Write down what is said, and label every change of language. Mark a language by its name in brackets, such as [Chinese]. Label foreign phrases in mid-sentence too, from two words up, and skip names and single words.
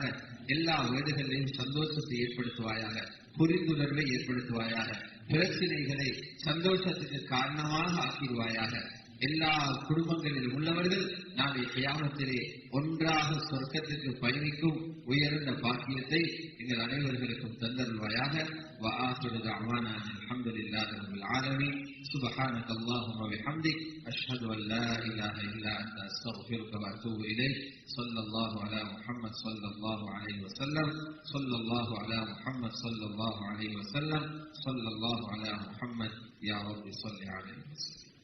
[Tamil] எல்லா வீடுகளிலும் சந்தோஷத்தை ஏற்படுத்துவாயாக, புரிந்துணர்வை ஏற்படுத்துவாயாக, பிரச்சனைகளை சந்தோஷத்துக்கு காரணமாக ஆக்கிடுவாயாக. எல்லா குடும்பங்களிலும் உள்ளவர்கள் நாளை கியாமத்திலே ஒன்றாக சொர்க்கத்திற்கு பயணிக்கும் உயர்ந்த பாக்கியத்தை எங்கள் அனைவர்களுக்கும் தந்தருள்வாயாக. [Arabic] وآخر دعوانا الحمد لله رب العالمين سبحانك اللهم وبحمدك أشهد أن لا إله إلا أنت أستغفرك وأتوب إليك صلى الله على محمد صلى الله عليه وسلم صلى الله على محمد صلى الله عليه وسلم صلى الله على محمد يا رب صل عليه وسلم.